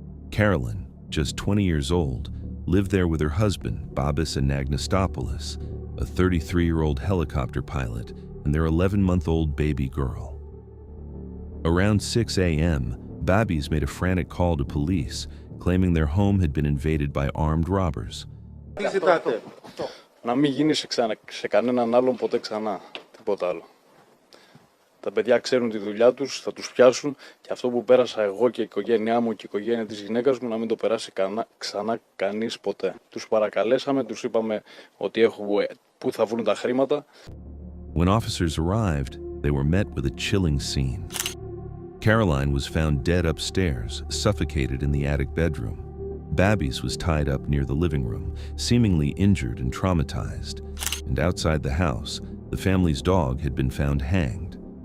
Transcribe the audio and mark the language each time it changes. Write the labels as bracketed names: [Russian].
[English] Carolyn, just 20 years old, lived there with her husband, Babis Anagnostopoulos, a 33-year-old helicopter pilot, and their 11-month-old baby girl. Around 6 a.m., Babis made a frantic call to police, claiming their home had been invaded by armed robbers. [Greek] Τι ζητάτε? Να μην γίνει σε κανέναν άλλον ποτέ ξανά. Τίποτα άλλο. Τα παιδιά ξέρουν τη δουλειά τους, θα τους πιάσουν και αυτό που πέρασα εγώ και η οικογένειά μου και η οικογένεια της γυναίκας μου να μην το περάσει ξανά κανείς ποτέ. Τους παρακαλέσαμε, τους είπαμε ότι έχουμε πού θα βρουν τα χρήματα. [English] When officers arrived, they were met with a chilling scene. Caroline was found dead upstairs, suffocated in the attic bedroom. Babis was tied up near the living room, seemingly injured and traumatized. And outside the house, the family's dog had been found hanged.